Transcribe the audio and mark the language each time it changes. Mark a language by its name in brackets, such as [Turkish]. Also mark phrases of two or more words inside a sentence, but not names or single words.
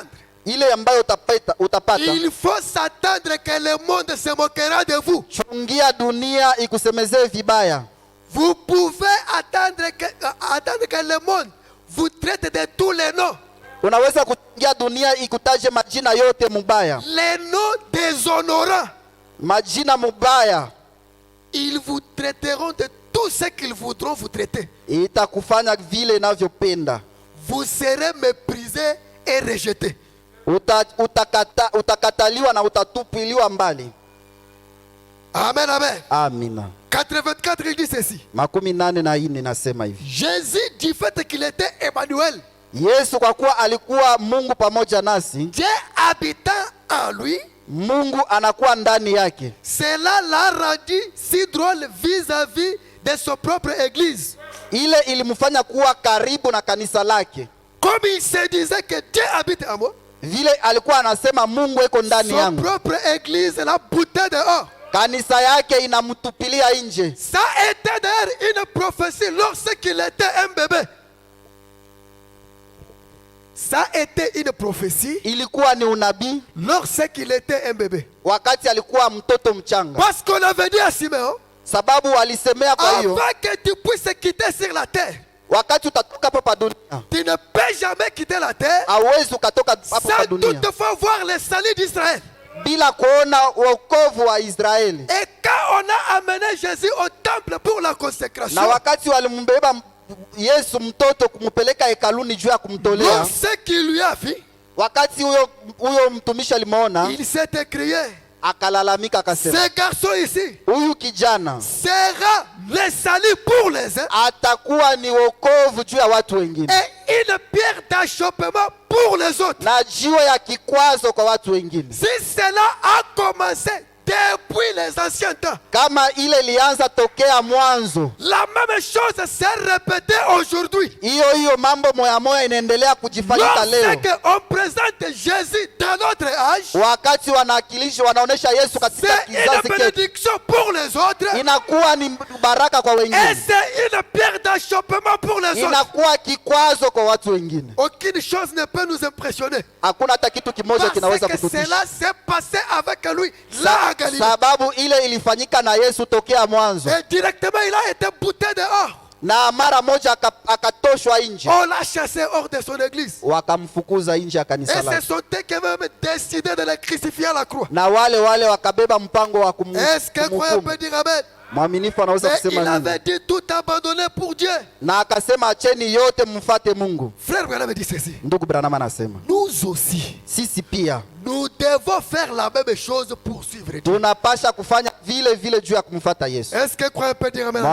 [Swahili] ile ambayo utapata, [French] il faut s'attendre que le monde se moquera de vous. [Swahili] chungia dunia ikusemezee vibaya. [French] Vous pouvez attendre que le monde vous traite de tous les noms. [Swahili] Unaweza kuchungia dunia ikutaje majina yote mubaya, [French] Les noms déshonorants. [Swahili] majina mubaya, [French] Ils vous traiteront de tout ce qu'ils voudront vous traiter. [Swahili] itakufanya vile inavyopenda. [French] Vous serez méprisé et rejeté. [Swahili] Utakataliwa na utatupiliwa mbali. [French] Amen, amen. [Swahili] Amina. [French] 84, il dit ceci. [Swahili] 84 nasema hivi. [French] Jésus, du fait qu'il était Emmanuel, [Swahili] Yesu kwa kuwa alikuwa Mungu pamoja nasi, [French] Dieu habitant en lui, [Swahili] Mungu anakuwa ndani yake. [French] cela l'a rendu si drôle vis-à-vis de son propre église. [Swahili] Ile ilimfanya kuwa karibu na kanisa lake. [French] Comme il se disait que Dieu habite en moi, [Swahili] Vile alikuwa anasema Mungu eko ndani [French] son [Swahili] yangu, [French] propre église l'a bouté dehors. [Swahili] kanisa yake inamtupilia nje. [French] Ça était d'ailleurs une prophétie lorsqu'il était un bébé. Ça était une prophétie [Swahili] Ilikuwa ni unabii [French] lorsqu'il était un bébé. [Swahili] wakati alikuwa mtoto mchanga, [French] Parce qu'on avait dit à Siméon, [Swahili] sababu walisemea kwa hiyo, [French] avant que tu puisses quitter sur la terre, [Swahili] wakati utatoka hapa dunia [French] tu ne peux jamais quitter la terre [Swahili] hauwezi ukatoka hapa [French] sans [Swahili] dunia [French] toutefois voir le salut d'Israël. [Swahili] bila kuona wokovu wa Israeli. [French] Et quand on a amené Jésus au temple pour la consécration, [Swahili] Na wakati walimbeba Yesu mtoto kumupeleka hekaluni juu ya kumtolea, [French] ce qu'il lui a fait, [Swahili] wakati huyo mtumishi alimuona, [French] il s'est écrié, [Swahili] akalalamika akasema, [French] ce garçon ici [Swahili] huyu kijana [French] sera le salut pour les uns [Swahili] atakuwa ni wokovu juu ya watu wengine [French] et une pierre d'achoppement pour les autres. [Swahili] na jiwe ya kikwazo kwa watu wengine. [French] Si cela a commencé depuis les anciens temps, [Swahili] Kama ile ilianza tokea mwanzo, [French] la même chose s'est répétée aujourd'hui. [Swahili] hiyo mambo moya moya inaendelea kujifanyika leo. [French] Lorsqu'on présente Jésus dans notre âge, [Swahili] Wakati wanaakilishi wanaonesha Yesu katika [French] c'est une [Swahili] kizazi chetu, [French] bénédiction pour les autres [Swahili] inakuwa ni baraka kwa [French] et [Swahili] wengine, [French] c'est une pierre d'achoppement pour les autres. [Swahili] inakuwa kikwazo kwa watu wengine. [French] Aucune chose ne peut nous impressionner. [Swahili] Hakuna hata kitu kimoja kinaweza [French] Parce que [Swahili] kututisha, [French] cela s'est passé avec lui là à Galilée. [Swahili] sababu ile ilifanyika na Yesu tokea mwanzo, [French] Et directement il a été bouté dehors. [Swahili] na mara moja akatoshwa nje, [French] On l'a chassé hors de son église. [Swahili] wakamfukuza nje ya [French] Et [Swahili] kanisa [French] ce [Swahili] lake, [French] sont eux qui avaient même décidé de le crucifier à la croix. [Swahili] na wale wakabeba mpango wa [French] Est-ce que croyant peut [Swahili] kumhukumu. [French] dire amen? [Swahili] Mwaminifu anaweza [French] Mais il [Swahili] kusema [French] avait [Swahili] nini? [French] dit tout abandonner pour Dieu. [Swahili] Na akasema acheni yote mfate Mungu. [French] Frère Branham dit ceci. [Swahili] Ndugu Branham anasema [French] Nous aussi, [Swahili] sisi pia [French] nous devons faire la même chose pour suivre Dieu. [Swahili] tunapasha kufanya vile vile juu ya kumfuata Yesu. [French] Est-ce que croyant peut dire amen?